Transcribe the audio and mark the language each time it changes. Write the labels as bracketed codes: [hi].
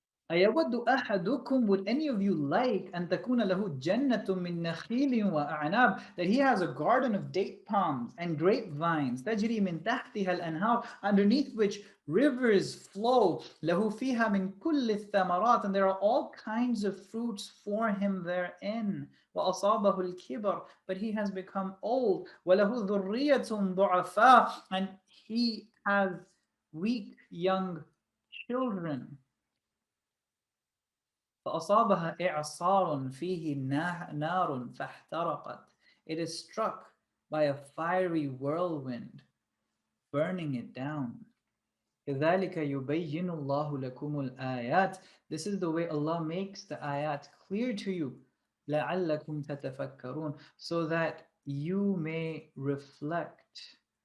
[ar] أيود أحدكم, [en] would any of you like [ar] أن تكون له جنة من نخيل وأعناب, [en] that he has a garden of date palms and grapevines, [ar] تجري من تحتها الأنهار, [en] underneath which rivers flow, [ar] له فيها من كل الثمرات, [en] and there are all kinds of fruits for him therein, [ar] وأصابه الكبر, [en] but he has become old, [ar] وله ذرية ضعفاء, [en] and he has weak young children. [ar] فأصابها إعصار فيه نار فاحترقت. [en] It is struck by a fiery whirlwind, burning it down. [ar] كذلك يبين الله لكم الآيات. [en] This is the way Allah makes the ayat clear to you. [ar] لعلكم تتفكرون, [en] so that you may reflect.